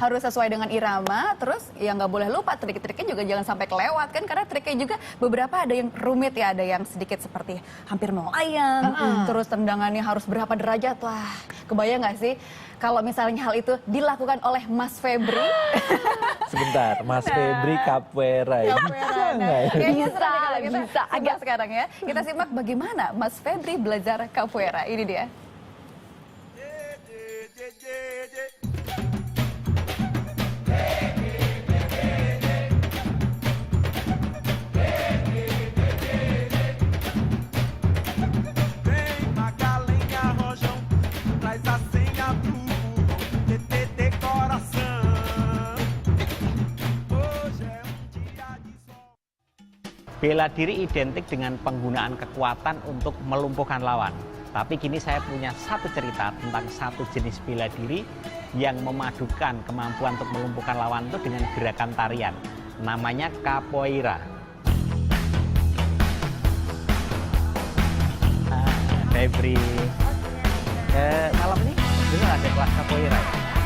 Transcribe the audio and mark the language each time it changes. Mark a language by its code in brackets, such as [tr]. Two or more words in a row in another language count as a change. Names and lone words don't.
[id] Iya, harus sesuai dengan irama, terus ya nggak boleh lupa trik-triknya juga jangan sampai kelewat kan, karena triknya juga beberapa ada yang rumit ya, ada yang sedikit seperti hampir melayang, terus tendangannya harus berapa derajat, wah kebayang nggak sih kalau misalnya hal itu dilakukan oleh Mas Febri? Sebentar, Mas Febri capoeira ya. Capoeira, Bisa nggak ya? kayaknya seru deh kalau kita bisa. agak sekarang ya. Kita simak bagaimana Mas Febri belajar capoeira, ini dia. [pt] Vem Magalenha Rojão, traz a senha pro TTT coração. Hoje é dia de sol. [id] Bela diri identik dengan penggunaan kekuatan untuk melumpuhkan lawan. Tapi kini saya punya satu cerita tentang satu jenis bela diri yang memadukan kemampuan untuk melumpuhkan lawan itu dengan gerakan tarian. Namanya capoeira. Febri, malam ini dengar ada kelas capoeira ya?